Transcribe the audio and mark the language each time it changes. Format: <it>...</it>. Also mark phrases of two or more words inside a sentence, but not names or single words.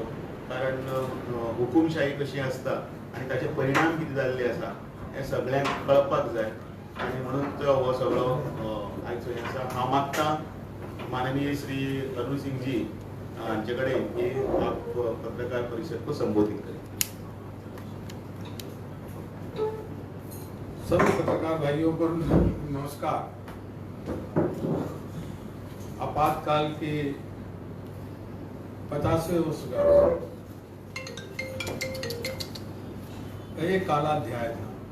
<kok>कारण हुकुमशाही कशी आसता आणि ताचे परिणाम कितें जाल्ले आसा हे सगळ्यांक कळपाक जाय. आणि म्हणून तो हो सगळो आयचो हे आसा. हांव मागतां माननीय श्री अरुण सिंगजी हांचे कडेन ही</kok> <hi>पत्रकार परिषद को संबोधित करें. सभी पत्रकार भाइयों को नमस्कार. आपातकाल के 50वें वर्षगांठ एक काला अध्याय था.</hi>